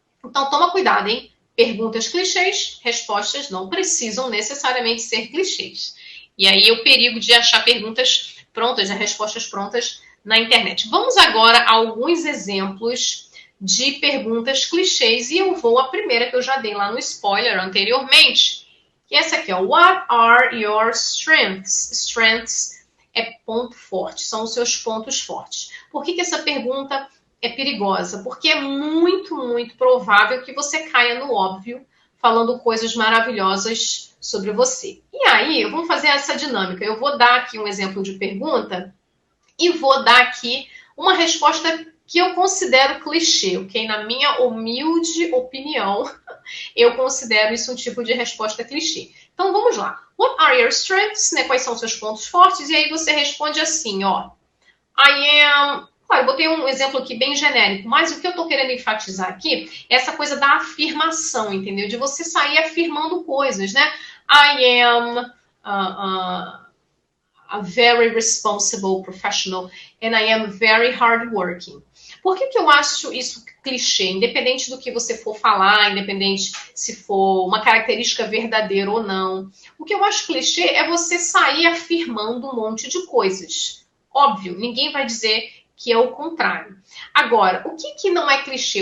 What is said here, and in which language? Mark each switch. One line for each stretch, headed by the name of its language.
Portuguese: Então, toma cuidado, hein? Perguntas clichês, respostas não precisam necessariamente ser clichês. E aí é o perigo de achar perguntas prontas, né? Respostas prontas na internet. Vamos agora a alguns exemplos de perguntas clichês, e eu vou à primeira que eu já dei lá no spoiler anteriormente, que é essa aqui, ó.
English: What are your strengths?
Portuguese: Strengths é ponto forte, são os seus pontos fortes. Por que essa pergunta é perigosa? Porque é muito, muito provável que você caia no óbvio, falando coisas maravilhosas sobre você. E aí, vamos fazer essa dinâmica. Eu vou dar aqui um exemplo de pergunta e vou dar aqui uma resposta que eu considero clichê, ok? Na minha humilde opinião, eu considero isso um tipo de resposta clichê. Então, vamos lá.
English: What are your strengths?
Portuguese: Né? Quais são os seus pontos fortes? E aí você responde assim, ó.
English: I am...
Portuguese: Claro, eu botei um exemplo aqui bem genérico, mas o que eu estou querendo enfatizar aqui é essa coisa da afirmação, entendeu? De você sair afirmando coisas, né?
English: I am a very responsible professional and I am very hardworking.
Portuguese: Por que eu acho isso clichê? Independente do que você for falar, independente se for uma característica verdadeira ou não. O que eu acho clichê é você sair afirmando um monte de coisas. Óbvio, ninguém vai dizer que é o contrário. Agora, o que não é clichê?